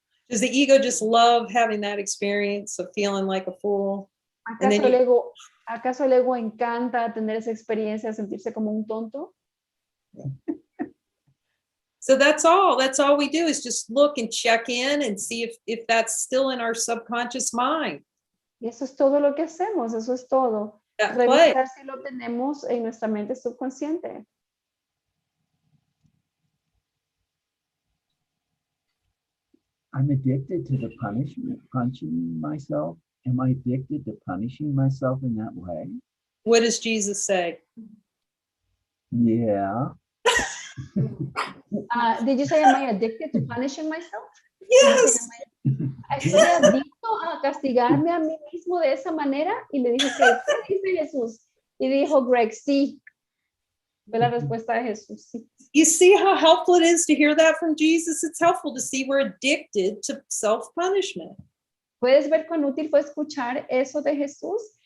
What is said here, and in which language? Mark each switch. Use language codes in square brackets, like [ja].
[en] Does the ego just love having that experience of feeling like a fool? And then [es] ¿Acaso el ego encanta tener esa experiencia de sentirse como un tonto? [en] So that's all we do is just look and check in and see if that's still in our subconscious mind. [es] Y eso es todo lo que hacemos, eso es todo. [en] That play. [es] Revisar si lo tenemos en nuestra mente subconsciente. [en] I'm addicted to the punishing myself. Am I addicted to punishing myself in that way? What does Jesus say? Yeah. Did you say, am I addicted to punishing myself? Yes. [es] ¿Estoy adicto a castigarme a mí mismo de esa manera? Y le dije, ¿qué dice Jesús? Y dijo Greg, sí. Fue la respuesta de Jesús, sí. [en] You see how helpful it is to hear that from Jesus? It's helpful to see we're addicted to self-punishment. [es] ¿Puedes ver cuán útil fue escuchar eso de Jesús?